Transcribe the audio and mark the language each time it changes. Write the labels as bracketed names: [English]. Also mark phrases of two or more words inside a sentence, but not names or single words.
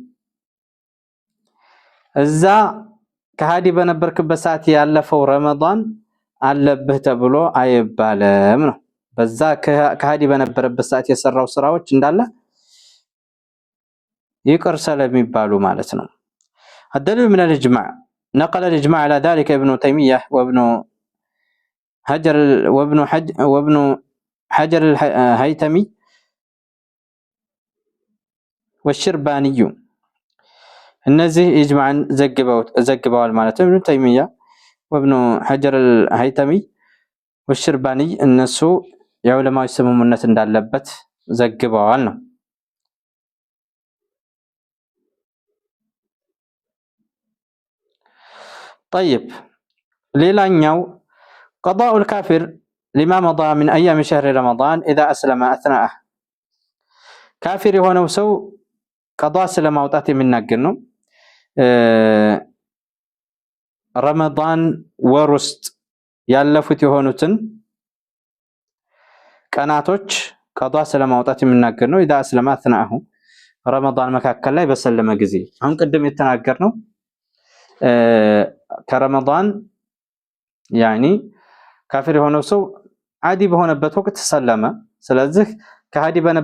[Amharic] እዛ ከሃዲ በነበርክበት ሰዓት ያለፈው ረመዳን አለብህ ተብሎ አይባልም ነው። በዛ ከሃዲ በነበረበት ሰዓት የሰራው ስራዎች እንዳለ ይቅር ስለሚባሉ ማለት ነው። [Arabic] الدليل من الإجماع نقل الإجماع على ذلك ابن تيمية وابن حجر الهيتمي [Amharic] والشرباني እነዚህ ኢጅማዕን ዘግበዋል ማለት ነው። ኢብኑ ተይሚያ ወብኑ ሐጀር አልሀይተሚ ወሽርባኒ እነሱ የዑለማዎች ስምምነት እንዳለበት ዘግበዋል ነው። طيب ሌላኛው [Arabic] قضاء الكافر لما مضى من أيام شهر رمضان إذا أسلم أثناءه [Amharic] ካፊር የሆነው ሰው ቀዷ ስለማውጣት የሚናገር ነው። ረመዳን ወር ውስጥ ያለፉት የሆኑትን ቀናቶች ቀዷ ስለማውጣት የሚናገር ነው። [Arabic] إذا أسلم أثناءه [Amharic] ረመዳን መካከል ላይ በሰለመ ጊዜ አሁን ቅድም የተናገርነው ከረመዳን ያኒ ካፊር የሆነው ሰው አዲ በሆነበት ወቅት ሰለመ። ስለዚህ ከሃዲ